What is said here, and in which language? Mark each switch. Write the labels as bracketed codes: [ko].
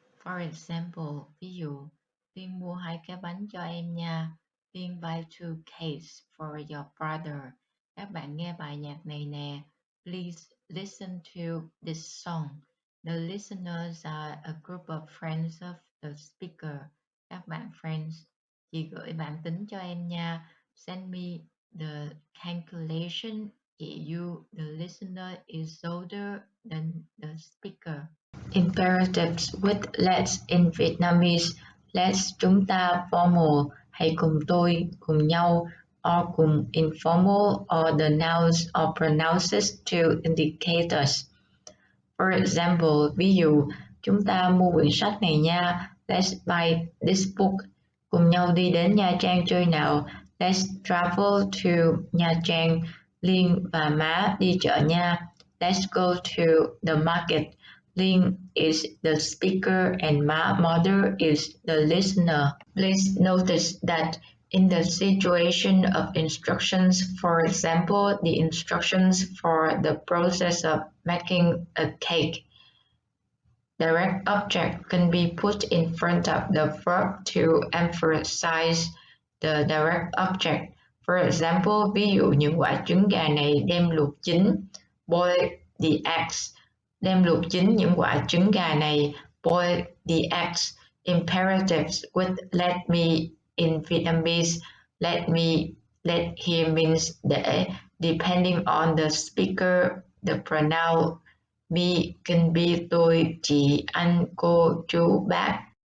[en] For example, [vi] ví dụ, Tiên mua 2 cái bánh cho em nha. [en] Tiên buy 2 cakes for your brother. [vi] Các bạn nghe bài nhạc này nè. [en] Please listen to this song. The listeners are a group of friends of the speaker. [vi] Các bạn [en] friends, [vi] chị gửi bản tính cho em nha. [en] Send me the calculation. [vi] Chị [en] you, the listener, is older than the speaker. Imperatives with let's in Vietnamese. Let's [vi] chúng ta [en] formal, [vi] hãy cùng tôi, cùng nhau, [en] or [vi] cùng [en] informal, or the nouns or pronouns to indicate us. For example, [vi] ví dụ, chúng ta mua quyển sách này nha. [en] Let's buy this book. [vi] Cùng nhau đi đến Nha Trang chơi nào. [en] Let's travel to Nha Trang. [vi] Liên và má đi chợ nha. [en] Let's go to the market. Liên is the speaker and mother is the listener. Please notice that in the situation of instructions, for example, the instructions for the process of making a cake, direct object can be put in front of the verb to emphasize the direct object. For example, [vi] ví dụ những quả trứng gà này đem luộc chín, [en] boil the eggs. [vi] Đem luộc chín những quả trứng gà này, boil the eggs. [en] imperatives with let me in Vietnamese. Let me, let here means [vi] để, [en] depending on the speaker. The pronoun me can be [vi] tôi, chị, anh, cô, chú, bác.